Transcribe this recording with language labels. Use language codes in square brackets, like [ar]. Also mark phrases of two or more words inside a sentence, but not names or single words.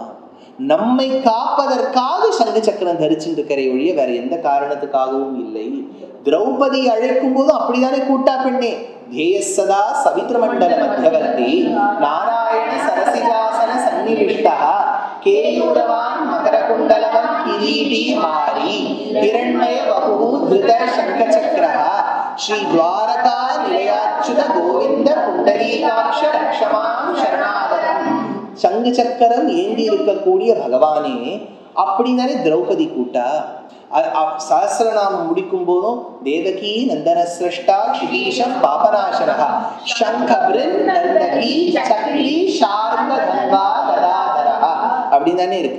[ta] நம்மை காப்பதற்காக சங்கு சக்கரம் தரிச்சுட்டு இருக்கிற ஒழிய வேற எந்த காரணத்துக்காகவும் இல்லை. திரௌபதி அழைக்கும் போதும் அப்படித்தானே கூட்டா பெண்ணே, [sa] ध्येयसदा सवितृ मण्डल मध्यवर्ती नारायण सरसिजासन सन्निविष्टः केयूरवान् मकर कुण्डलवान् किरीटी हारी हिरण्मय वपुः धृत शंख चक्रः श्री द्वारका निलयाच्युत गोविंद पुंडरीकाक्ष रक्षमां शरणागतम्. [ta] சங்கு சக்கரம் ஏந்தி இருக்கக்கூடிய பகவானே அப்படின்னாலே திரௌபதி கூட்டா. சஹஸ்ரநாமம் முடிக்கும் போதும் [sa] देवकी नन्दन स्रष्टा क्षितीशं पापनाशनः शङ्खभृन् नन्दकी चक्री शार्ङ्ग गङ्गा गदाधरः [ta] அப்படின்னு தானே இருக்கு.